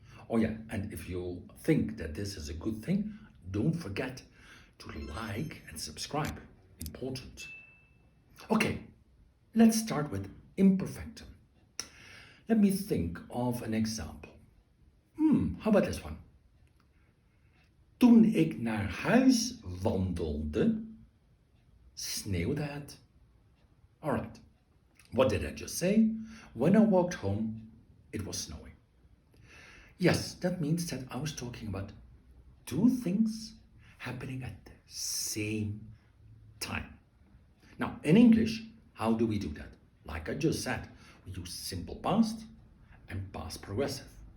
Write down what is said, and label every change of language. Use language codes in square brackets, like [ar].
[en] Oh yeah, and if you think that this is a good thing, don't forget to like and subscribe. Important. Okay, let's start with imperfectum. Let me think of an example. How about this one? [nl] Toen ik naar huis wandelde, sneeuwde het. [en] Alright, what did I just say? When I walked home, it was snowing. Yes, that means that I was talking about two things happening at the same time. Now, in English, how do we do that? Like I just said, we use simple past and past progressive.